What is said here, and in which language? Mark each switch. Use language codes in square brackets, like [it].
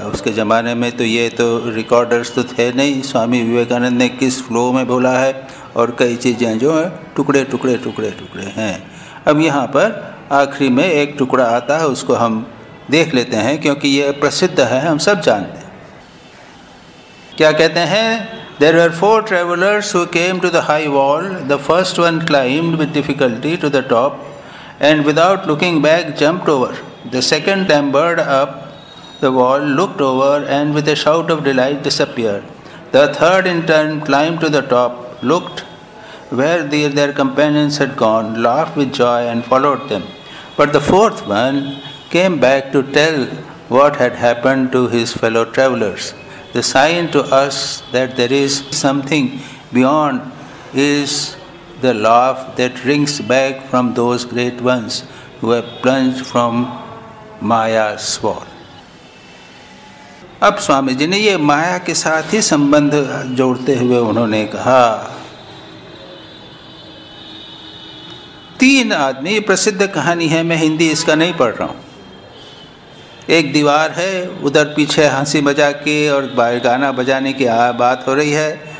[hi] उसके ज़माने में तो ये तो रिकॉर्डर्स तो थे नहीं। स्वामी विवेकानंद ने किस फ्लो में बोला है, और कई चीज़ें जो हैं टुकड़े टुकड़े टुकड़े टुकड़े हैं। अब यहाँ पर आखिरी में एक टुकड़ा आता है, उसको हम देख लेते हैं क्योंकि ये प्रसिद्ध है, हम सब जानते हैं। क्या कहते हैं? [en] There were 4 travelers who came to the high wall. The first one climbed with difficulty to the top and without looking back jumped over. The second clambered up the wall, looked over and with a shout of delight disappeared. The third in turn climbed to the top, looked where their companions had gone, laughed with joy and followed them. But the fourth one came back to tell what had happened to his fellow travelers. The sign to us that there is something beyond is the laugh that rings back from those great ones who have plunged from Maya's wall. [hi] अब स्वामी जी ने ये माया के साथ ही संबंध जोड़ते हुए उन्होंने कहा, 3 आदमी, प्रसिद्ध कहानी है, मैं हिंदी इसका नहीं पढ़ रहा हूँ। एक दीवार है, उधर पीछे हंसी मजाक की और गाना बजाने की बात हो रही है।